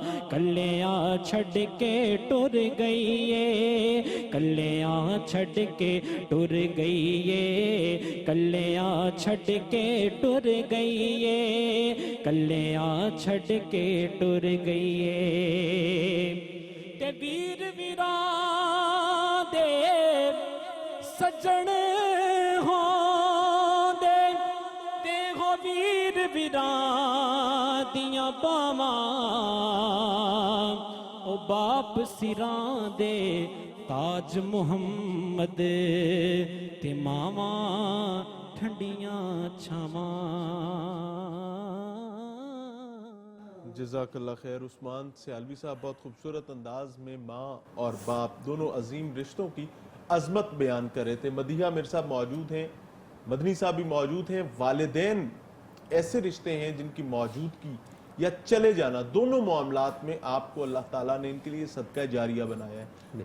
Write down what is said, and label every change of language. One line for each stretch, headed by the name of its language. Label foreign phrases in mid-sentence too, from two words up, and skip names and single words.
Punjabi: کلیاں چھڑ کے ٹر گئی ہے, کلیاں چھڑ کے ٹر گئی ہے, کلیاں چھڑ کے ٹر گئی ہے, کلیاں چھڑ کے ٹر گئی ہے. تے ویر ویراں دے سجن ہوں دیاں باہواں او باپ سراں دے تاج محمد تے ماواں ٹھنڈیاں چھاواں.
Arabic: جزاك الله خير.
Urdu: عثمان سیالوی صاحب بہت خوبصورت انداز میں ماں اور باپ دونوں عظیم رشتوں کی عظمت بیان کر رہے تھے. مدیحہ میرے صاحب موجود ہیں، مدنی صاحب بھی موجود ہیں. والدین ایسے رشتے ہیں جن کی موجودگی یا چلے جانا، دونوں معاملات میں آپ کو اللہ تعالیٰ نے ان کے لیے صدقہ جاریہ بنایا ہے.